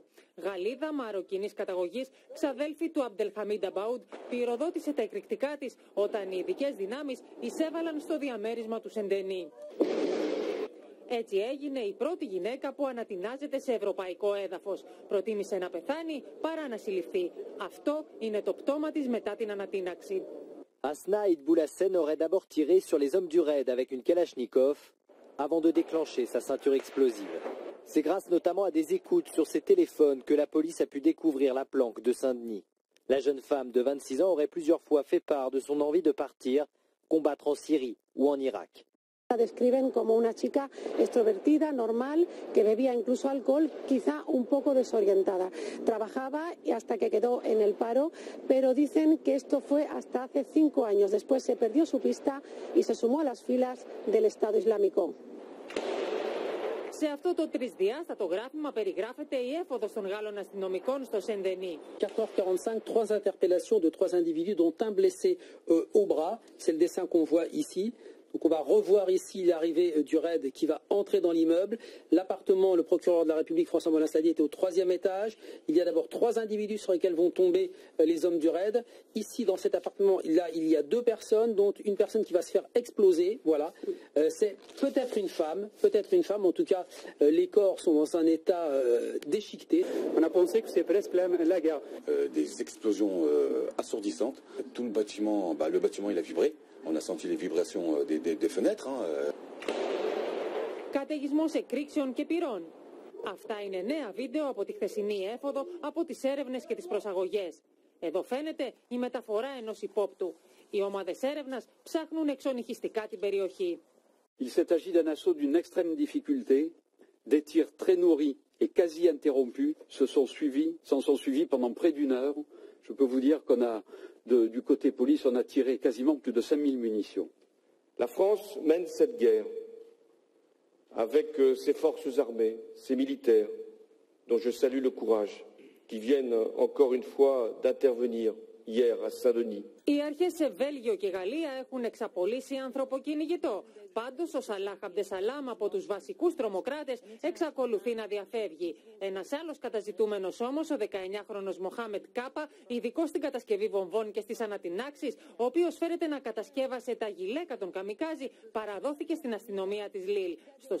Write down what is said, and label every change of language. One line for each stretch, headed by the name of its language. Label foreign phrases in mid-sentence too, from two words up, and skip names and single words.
Greek: Γαλλίδα μαροκινής καταγωγής, ξαδέλφη του Αμπτελχαμίντ Αμπαούντ, πυροδότησε τα εκρηκτικά της όταν οι ειδικές δυνάμεις εισέβαλαν στο διαμέρισμα του Σεντενή. Έτσι έγινε η πρώτη γυναίκα που ανατινάζεται σε ευρωπαϊκό έδαφος. Προτίμησε να πεθάνει παρά να συλληφθεί. Αυτό είναι το πτώμα της μετά την ανατείναξη.
French: Hasna Idboulassen aurait d'abord tiré sur les hommes du raid avec une Kalachnikov avant de déclencher sa ceinture explosive. C'est grâce notamment à des écoutes sur ses téléphones que la police a pu découvrir la planque de Saint-Denis. La jeune femme de 26 ans aurait plusieurs fois fait part de son envie de partir, combattre en Syrie ou en Irak.
Spanish: La describen como una chica extrovertida, normal, que bebía incluso alcohol, quizá un poco desorientada. Trabajaba y hasta que quedó en el paro, pero dicen que esto fue hasta hace 5 años. Después se perdió su pista y se sumó a las filas del Estado Islámico.
Greek: Σε αυτό το τρισδιάστατο γράφημα περιγράφεται η έφοδος των Γάλλων αστυνομικών στο Σεντενή.
French: 4h45, 3 interpellations de 3 individus dont un blessé au bras. C'est le dessin qu'on voit ici. Donc on va revoir ici l'arrivée du raid qui va entrer dans l'immeuble. L'appartement, le procureur de la République, François Molins-Ladier, était au 3e étage. Il y a d'abord 3 individus sur lesquels vont tomber les hommes du raid. Ici, dans cet appartement, il y a 2 personnes, dont une personne qui va se faire exploser. Voilà. C'est peut-être une femme. En tout cas, les corps sont dans un état déchiqueté. On a pensé que c'est presque la guerre. Des explosions assourdissantes. Tout le bâtiment, il a vibré. On a senti les vibrations des fenêtres.
Greek: Καταιγισμός εκρήξεων και πυρών. Αυτά είναι νέα βίντεο από τη χθεσινή έφοδο, από τις έρευνες και τις προσαγωγές. Εδώ φαίνεται η μεταφορά ενός υπόπτου. Οι ομάδες έρευνας ψάχνουν εξονυχιστικά την περιοχή.
French: Il s'est agi d'un assaut d'une extrême difficulté. Des tirs très nourris et quasi interrompus s'en sont suivis pendant près d'1 heure. Je peux vous dire qu'on a, du côté police, on a tiré quasiment plus de 5000 munitions. La France mène cette guerre avec ses forces armées, ses militaires, dont je salue le courage, qui viennent encore une fois d'intervenir hier à Saint-Denis.
Greek: Οι αρχές σε Βέλγιο και Γαλλία έχουν εξαπολύσει ανθρωποκυνηγητό. Πάντως ο Σαλάχ Αμπτεσαλάμ από τους βασικούς τρομοκράτες εξακολουθεί να διαφεύγει. Ένας άλλος καταζητούμενος όμως, ο 19χρονος Μοχάμετ Κάπα, ειδικός στην κατασκευή βομβών και στις ανατινάξεις, ο οποίος φέρεται να κατασκεύασε τα γυλαίκα των καμικάζι, παραδόθηκε στην αστυνομία της Λίλ.